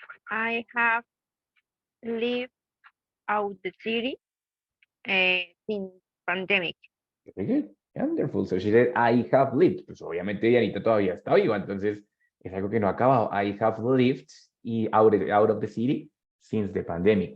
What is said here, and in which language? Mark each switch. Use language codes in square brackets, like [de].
[en] I have lived out the city since pandemic. Very good. Wonderful. So she said, I have lived. [es] Pues obviamente Dianita todavía está viva, entonces es algo que no ha acabado. [en] I have lived y out of the city since the pandemic.